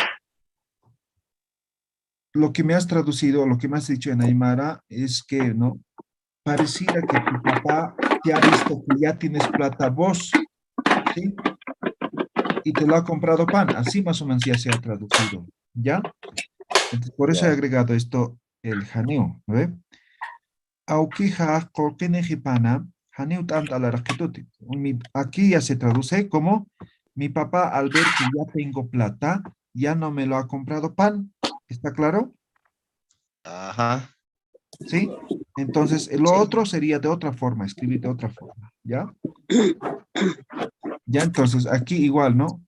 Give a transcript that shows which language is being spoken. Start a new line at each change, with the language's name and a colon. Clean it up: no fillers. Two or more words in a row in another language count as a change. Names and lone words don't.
Spanish: Lo que me has traducido, lo que me has dicho en Aymara es que, ¿no? Pareciera que tu papá te ha visto que ya tienes plata vos, ¿sí? Y te lo ha comprado pan. Así más o menos ya se ha traducido, ¿ya? Entonces, por eso he Ya. agregado esto, el janeo, ¿no ve?
Aymara: Aukija kolkenejipana, janeo
Spanish: tanto a la rakituti. Aquí ya se traduce como, mi papá al ver que ya tengo plata, ya no me lo ha comprado pan. ¿Está claro? Ajá. ¿Sí? Entonces, lo Sí. otro sería de otra forma, escribir de otra forma, ¿ya? Ya, entonces, aquí igual, ¿no?